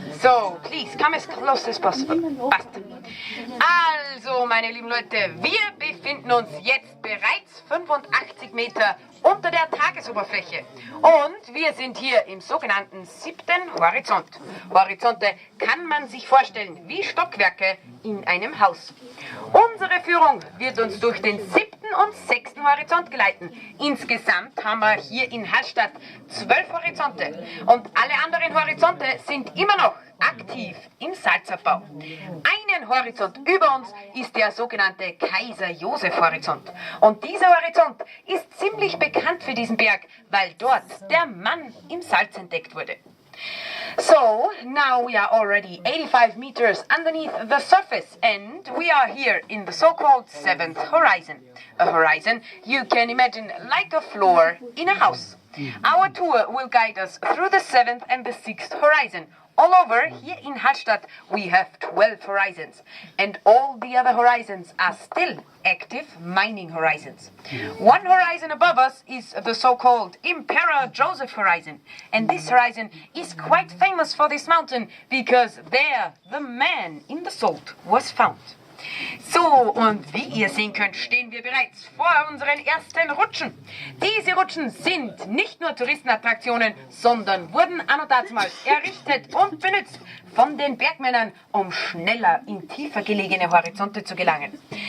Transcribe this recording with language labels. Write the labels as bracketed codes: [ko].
[en] So, please, come as close as possible. [de] Passt. Also, meine lieben Leute, wir befinden uns jetzt bereits 85 Meter unter der Tagesoberfläche. Und wir sind hier im sogenannten 7. Horizont. Horizonte kann man sich vorstellen wie Stockwerke in einem Haus. Unsere Führung wird uns durch den 7. und 6. Horizont geleiten. Insgesamt haben wir hier in Hallstatt 12 Horizonte. Und alle anderen Horizonte sind immer noch aktiv im Salzabbau. Einen Horizont über uns ist der sogenannte Kaiser-Josef-Horizont. Und dieser Horizont ist ziemlich bekannt für diesen Berg, weil dort der Mann im Salz entdeckt wurde. [en] So, now we are already 85 meters underneath the surface and we are here in the so-called 7th horizon. A horizon you can imagine like a floor in a house. Our tour will guide us through the 7th and the 6th horizon. All over, here in Hallstatt, we have 12 horizons. And all the other horizons are still active mining horizons. One horizon above us is the so-called Emperor Joseph horizon. And this horizon is quite famous for this mountain because there the man in the salt was found. [de] So, und wie ihr sehen könnt, stehen wir bereits vor unseren ersten Rutschen. Diese Rutschen sind nicht nur Touristenattraktionen, sondern wurden anno dazumals errichtet und benutzt von den Bergmännern, um schneller in tiefer gelegene Horizonte zu gelangen.